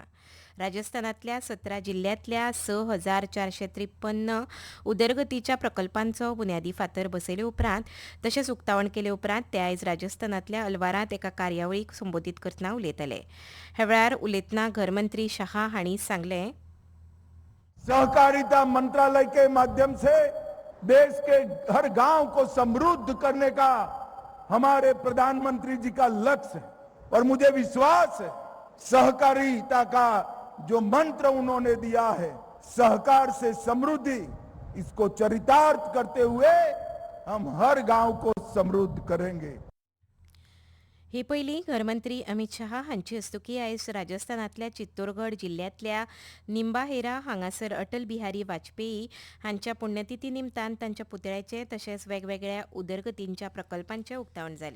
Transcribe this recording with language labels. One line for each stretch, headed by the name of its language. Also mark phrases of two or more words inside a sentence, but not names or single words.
Konkani: राजस्थानांतल्या 17 जिल्ल्यांतल्या 6,453 उदरगतीच्या प्रकल्पांचो बुन्यादी फातर बसयले उपरांत तशेंच उक्तावण केले उपरांत ते आयज राजस्थानांतल्या अलवारांत एका कार्यावळीक संबोधीत करतना उलयताले. ह्या वेळार उलयतना घरमंत्री शहा हांणी सांगलें,
Hindi: सहकारिता मंत्रालय के माध्यम से देश के हर गांव को समृद्ध करने का हमारे प्रधानमंत्री जी का लक्ष्य है और मुझे विश्वास है सहकारिता का जो मंत्र उन्होंने दिया है, सहकार से समृद्धि, इसको चरितार्थ करते हुए हम हर गांव को समृद्ध करेंगे.
Konkani: हे पयलीं घरमंत्री अमित शहा हांची हस्तुकी आयज राजस्थानांतल्या चित्तोरगड जिल्ल्यांतल्या निंबाहेरा हांगासर अटल बिहारी वाजपेयी हांच्या पुण्यतिथी निमतान तांच्या पुतळ्याचें तशेंच वेगवेगळ्या उदरगतींच्या प्रकल्पांचें उक्तावण जालें.